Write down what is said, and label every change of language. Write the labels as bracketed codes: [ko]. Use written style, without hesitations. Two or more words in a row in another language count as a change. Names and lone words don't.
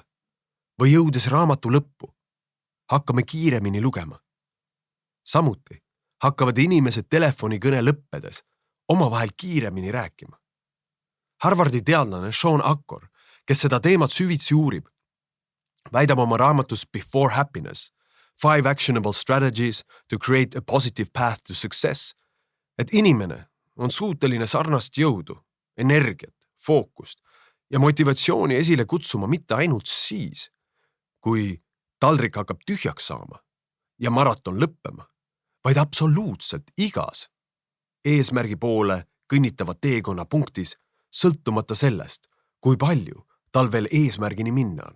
[et] Või jõudes raamatu lõppu, hakkame kiiremini lugema. Samuti hakkavad inimesed telefonikõne lõppedes omavahel kiiremini rääkima. Harvardi teadlane Sean Acor, kes seda teemat süvitsi uurib, väidab oma raamatus Before Happiness, 5 actionable strategies to create a positive path to success, et inimene on suuteline sarnast jõudu, energiat, fookust ja motivatsiooni esile kutsuma mitte ainult siis, kui taldrik hakkab tühjaks saama ja maraton lõppema, vaid absoluutselt igas eesmärgi poole kõnnitava teekonna punktis, sõltumata sellest, kui palju tal veel eesmärgini minna on.